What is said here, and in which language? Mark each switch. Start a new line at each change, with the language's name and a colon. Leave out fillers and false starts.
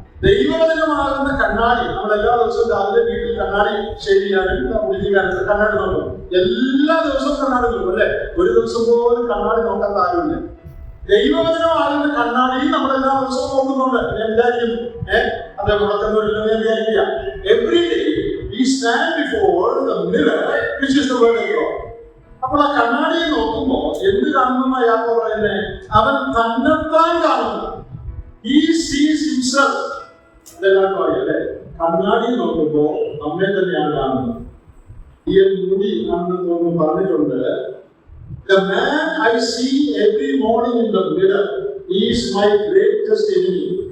Malayalam: ദൈവവചനമാകുന്ന കണ്ണാടി നമ്മൾ എല്ലാ ദിവസവും രാവിലെ വീട്ടിൽ കണ്ണാടി ഷേവ് ചെയ്യാനും കുളിക്കാനും കണ്ണാടി നോക്കും. എല്ലാ ദിവസവും കണ്ണാടി നോക്കും അല്ലെ? ഒരു ദിവസം പോലും കണ്ണാടി നോക്കാൻ താല്പര്യമില്ല. ദൈവവചനമാകുന്ന കണ്ണാടി നമ്മൾ എല്ലാ ദിവസവും നോക്കുന്നുണ്ട്. ഞാൻ വിചാരിക്കും അത് മുടക്കുന്നവരില്ലെന്ന് ഞാൻ വിചാരിക്കുക.
English: Every day we stand before the mirror which is the word of God.
Malayalam: അപ്പോൾ ആ കണ്ണാടിയെ നോക്കുമ്പോൾ എന്ത് കാണുന്ന യാക്കോബ് പറയുന്നത്? അവൻ തന്നെത്താൻ കാണുന്നു.
English: He sees himself.
Malayalam: അതെല്ലാവർക്കും അറിയാല്ലേ? കണ്ണാടിയിൽ നോക്കുമ്പോൾ നമ്മെ തന്നെയാണ് കാണുന്നത്. ഈ മുടി ആണെന്ന് തോന്നുന്നു പറഞ്ഞിട്ടുണ്ട്,
English: the man I see every morning in the mirror is my greatest enemy.